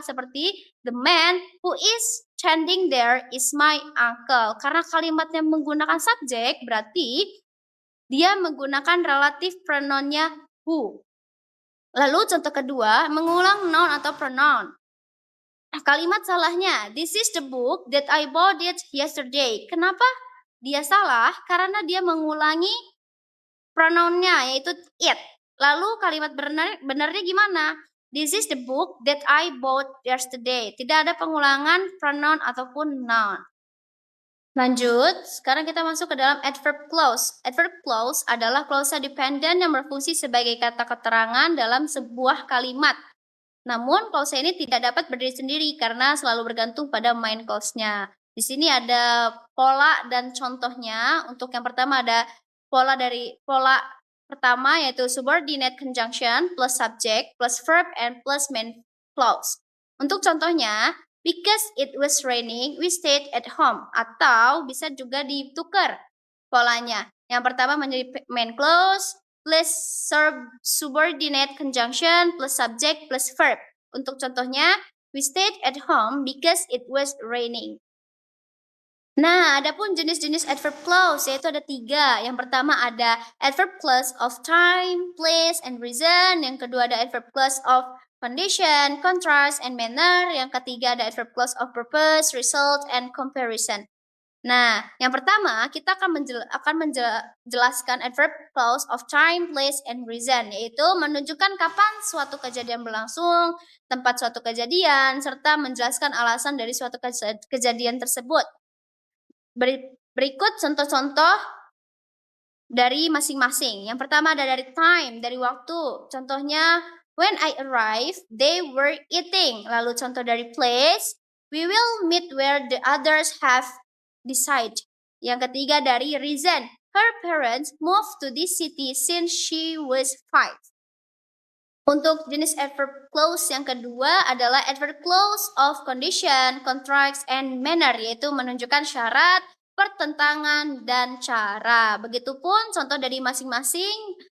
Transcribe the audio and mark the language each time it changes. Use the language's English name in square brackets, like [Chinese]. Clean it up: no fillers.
[Indonesian] Seperti [English] the man who is standing there is my uncle. [Indonesian] Karena kalimatnya menggunakan subjek, berarti dia menggunakan relative pronounnya who. Lalu contoh kedua, mengulang noun atau pronoun. Kalimat salahnya, [English] this is the book that I bought it yesterday. [Indonesian] Kenapa dia salah? Karena dia mengulangi pronounnya yaitu it. Lalu kalimat benarnya gimana? [English] This is the book that I bought yesterday. [Indonesian] Tidak ada pengulangan pronoun ataupun noun. Lanjut, sekarang kita masuk ke dalam adverb clause. Adverb clause adalah klausa dependent yang berfungsi sebagai kata keterangan dalam sebuah kalimat. Namun, klausa ini tidak dapat berdiri sendiri karena selalu bergantung pada main clause-nya. Di sini ada pola dan contohnya. Untuk yang pertama ada pola pertama yaitu [English] subordinate conjunction plus subject plus verb and plus main clause. [Indonesian] Untuk contohnya, [English] because it was raining, we stayed at home. [Indonesian] Atau bisa juga ditukar polanya. Yang pertama menjadi [English] main clause plus subordinate conjunction plus subject plus verb. [Indonesian] Untuk contohnya, [English] we stayed at home because it was raining. [Indonesian] Nah, adapun jenis-jenis adverb clause yaitu ada 3. Yang pertama ada [English] adverb clause of time, place, and reason. [Indonesian] Yang kedua ada [English] adverb clause of condition, contrast, and manner. [Indonesian] Yang ketiga ada [English] adverb clause of purpose, result, and comparison. [Indonesian] Nah, yang pertama kita akan menjelaskan adverb clause of time, place, and reason, yaitu menunjukkan kapan suatu kejadian berlangsung, tempat suatu kejadian, serta menjelaskan alasan dari suatu kejadian tersebut. Berikut contoh-contoh dari masing-masing. Yang pertama ada dari time, dari waktu. Contohnya, [English] when I arrived, they were eating. [Indonesian] Lalu contoh dari [English] place, we will meet where the others have decided. [Indonesian] Yang ketiga dari [English] reason, her parents moved to this city since she was 5. [Indonesian] Untuk jenis adverb clause yang kedua adalah adverb clause of condition, contrast, and manner, yaitu menunjukkan syarat, pertentangan, dan cara. Begitupun contoh dari masing-masing.